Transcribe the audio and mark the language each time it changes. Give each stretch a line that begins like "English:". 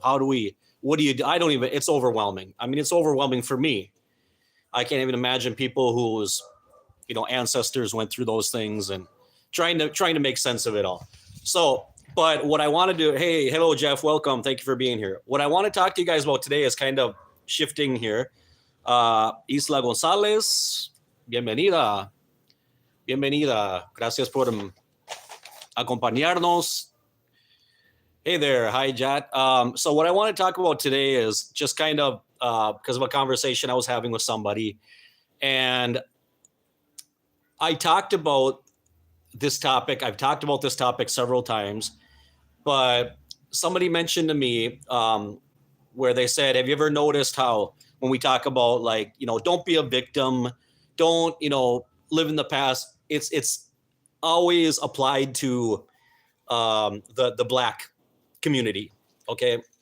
English: How do we, what do you do? I don't even, it's overwhelming. I mean, it's overwhelming for me. I can't even imagine people whose, you know, ancestors went through those things, and trying to make sense of it all. So, but what I want to do, hey, hello, Jeff, welcome. Thank you for being here. What I want to talk to you guys about today is kind of shifting here.
Spanish: Isla Gonzalez, bienvenida. Gracias por acompañarnos.
English: Hey there. Hi, Jat. So what I want to talk about today is just kind of because of a conversation I was having with somebody, and I talked about this topic. I've talked about this topic several times, but somebody mentioned to me where they said, have you ever noticed how when we talk about, like, you know, don't be a victim, don't, you know, live in the past, it's always applied to the Black community, okay?